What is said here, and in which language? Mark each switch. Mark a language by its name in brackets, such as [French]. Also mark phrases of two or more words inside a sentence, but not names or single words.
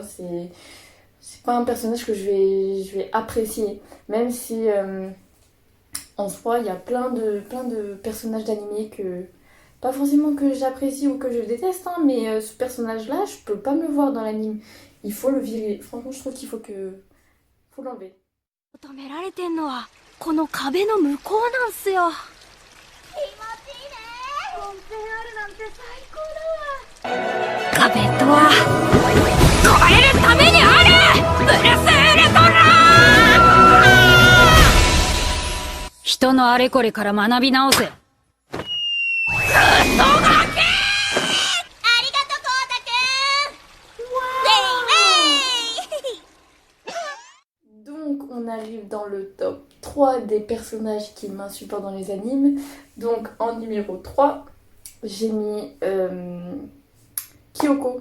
[French] C'est pas un personnage que je vais apprécier. Même si, en soi, il y a plein de personnages d'animé que... Pas forcément que j'apprécie ou que je déteste, hein, mais ce personnage-là, je peux pas me le voir dans l'anime. Il faut le virer. Franchement, je trouve qu'il faut l'enlever. [Japanese] 求められてんのはこの壁の向こうなんすよ。気持ちいいね。温泉あるなんて最高だわ。壁とは超えるためにある。ブルスウルトラ。人のあれこれから学び直せ。 [French] Donc on arrive dans le top 3 des personnages qui m'insupportent dans les animes. Donc en numéro 3, j'ai mis Kyoko.